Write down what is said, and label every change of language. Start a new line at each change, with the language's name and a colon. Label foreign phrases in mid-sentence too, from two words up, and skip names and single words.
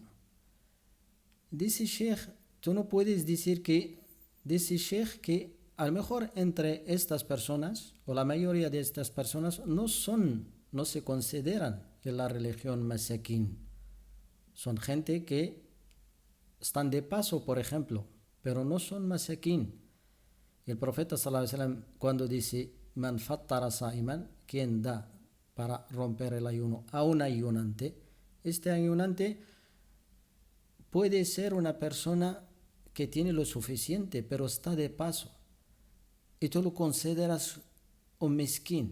Spanish: Dice Sheikh, tú no puedes decir que, dice Sheikh que a lo mejor entre estas personas, o la mayoría de estas personas, no se consideran en la religión masakin. Son gente que están de paso, por ejemplo, pero no son masakin. El profeta
Arabic: صلى الله عليه وسلم,
Spanish: cuando dice
Arabic: من فطر صائما,
Spanish: quien da para romper el ayuno a un ayunante, este ayunante puede ser una persona que tiene lo suficiente, pero está de paso. Y tú lo consideras un miskin.